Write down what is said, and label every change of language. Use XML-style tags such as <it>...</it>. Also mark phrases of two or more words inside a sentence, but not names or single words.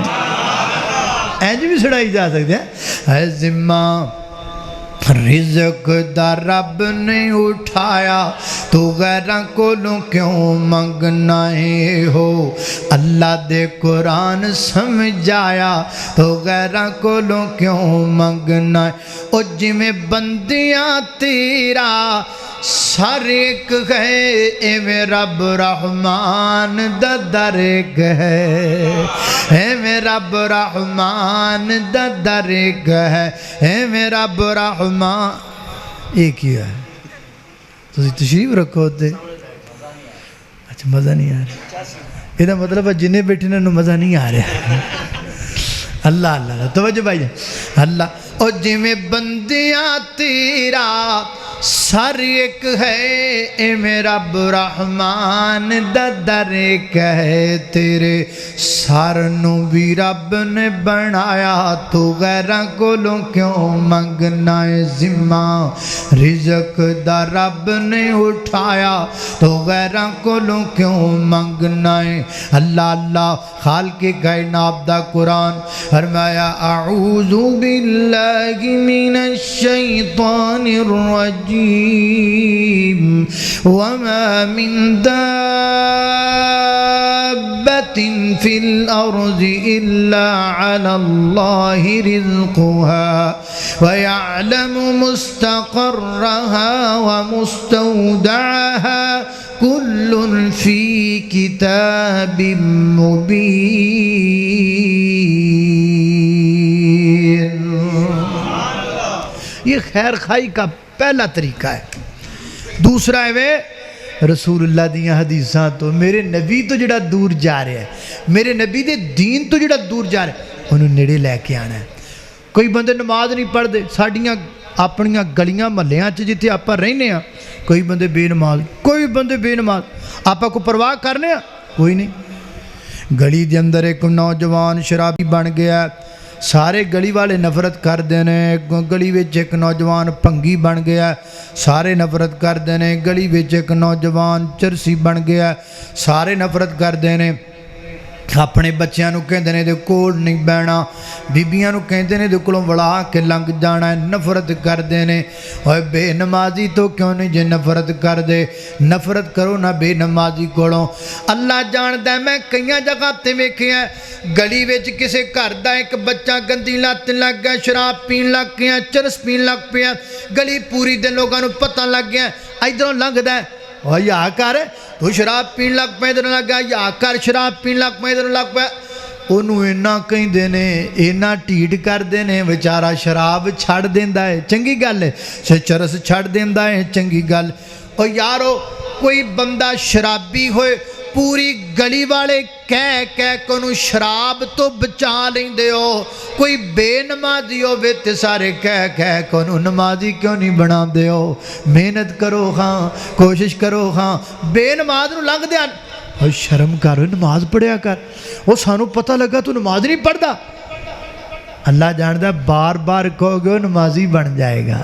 <pa>اینج بھی سنائی جا سکتے ہیں، ذمہ رزق دا رب نے اٹھایا تو غیراں کولوں کیوں منگنا ہے، ہو اللہ دے قرآن سمجھایا تو غیراں کولوں کیوں منگنا ہے۔ او جویں بندیاں تیرا سر ایک ہے، ایویں رب رحمان دا در ایک ہے، ایویں رب رحمان دا در ایک ہے، ایویں رب رحمان ایک ہی ہے۔ تسی تشریف رکھو ہوتے، اچھا مزہ نہیں آ رہا، یہ مطلب ہے جنہیں بیٹھے نے مزہ نہیں آ رہا۔ اللہ اللہ اللہ توجہ بھائی جان، اللہ او جویں بندیاں تیرا سر ایک ہے، ایویں رب رحمان دا در ایک ہے، تیرے سر نو بھی رب نے بنایا تو غیراں کولوں کیوں منگنا ہے، ذمہ رزق دا رب نے اٹھایا تو غیراں کولوں کیوں منگنا ہے۔ اللہ اللہ خالق کائنات دا قرآن فرمایا</pa> <ar>اعوذ باللہ من الشیطان الرجیم وما من دابة في الأرض إلا على الله رزقها ويعلم مستقرها ومستودعها كل في كتاب مبين۔</ar> <ur>یہ خیر خائی کا پہلا طریقہ ہے۔</ur> <pa>دوسرا ہے وہ رسول اللہ دیاں حدیثاں تو، میرے نبی تو جڑا دور جا رہا ہے، میرے نبی دے دین تو جڑا دور جا رہا ہے، انہوں نیڑے لے کے آنا ہے۔ کوئی بندے نماز نہیں پڑھ دے، ساڑیاں اپنیاں گلیاں محلیاں چ جتھے آپا رہنے ہیں، کوئی بندے بے نماز، کوئی بندے بے نماز، آپا کو پرواہ کرنے ہیں کوئی نہیں۔ گلی دے اندر ایک نوجوان شرابی بن گیا، سارے گلی والے نفرت کر دینے، گلی وچ ایک نوجوان پنگی بن گیا، سارے نفرت کر دینے، گلی وچ ایک نوجوان چرسی بن گیا، سارے نفرت کر دینے، اپنے بچیاں نو کہندے نے دے کول نہیں بہنا، بیبیاں نو کہندے نے دے کولوں وڑا کے لنگ جانا ہے، نفرت کر دینے۔ اوے بے نمازی تو کیوں نہیں جے نفرت کر دے، نفرت کرو نہ بے نمازی کولوں۔ اللہ جاندا ہے میں کئیاں جگہ تے ویکھیا گلی وچ کسے گھر دا ایک بچہ گندی لت لگ گیا، شراب پین لگ گیا، چرس پین لگ پیا، گلی پوری دے لوگاں نو پتہ لگ گیا، ادھروں لنگدا ہے اور یا کر تو شراب پین لگ پہ ادھر لگ گیا، یا کر شراب پین لگ پہ ادھر لگ پہ، انہوں اینا کہیں دینے، اینا ٹیٹ کر دینے، بیچارہ شراب چھڑ دیندہ ہے، چنگی گل ہے، چرس چھڑ دیندہ ہے، چنگی گل۔ اور یارو کوئی بندہ شرابی ہوئے، پوری گلی والے کہہ کنو شراب تو بچا لیں دے ہو، کوئی بے نمازی ہو تے سارے کہہ کنو نمازی کیوں نہیں بنا دے ہو، محنت کرو خاں، کوشش کرو خاں، بے نماز نو لنگ دیا، اور شرم کر نماز پڑھیا کر، وہ سانو پتہ لگا تو نماز نہیں پڑھ دا،</pa> <ur>اللہ جانتا بار بار کہو گے نمازی بن جائے گا.</ur>